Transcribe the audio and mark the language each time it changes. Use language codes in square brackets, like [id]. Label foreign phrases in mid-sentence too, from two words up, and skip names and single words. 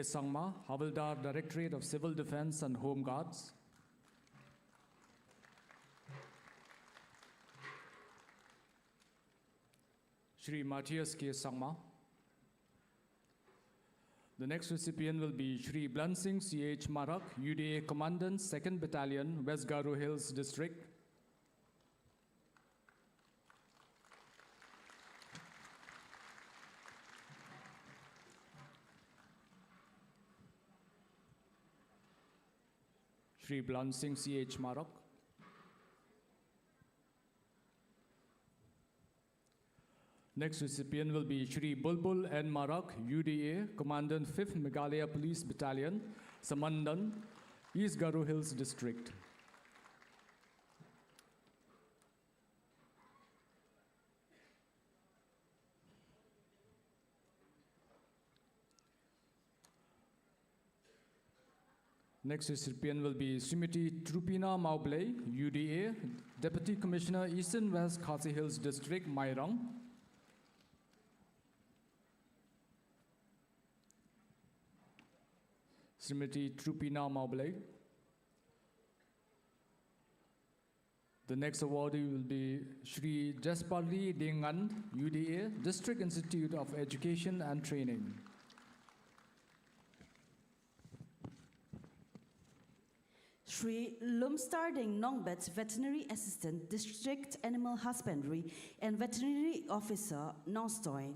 [en] Sangma, Havildar, Directorate of Civil Defense and Home Guards. Shri Matthias K. Sangma. The next recipient will be Shri Blansing C.H. Marak, UDA Commandant, 2nd Battalion, West Garo Hills District. Shri Blansing C.H. Marak. Next recipient will be Shri Bulbul N. Marak, UDA, Commandant 5th Meghalaya Police Battalion, Samandan, East Garo Hills District. Next recipient will be Srimati Trupina Mauble, UDA, Deputy Commissioner, Eastern West Khasi Hills District, Mairang. Srimati Trupina Mauble. The next awardee will be Shri Jasparli Dingan, UDA, District Institute of Education and Training. Shri Lumstarding Nongbet, Veterinary Assistant, District Animal Husbandry and Veterinary Officer, Nongstoin.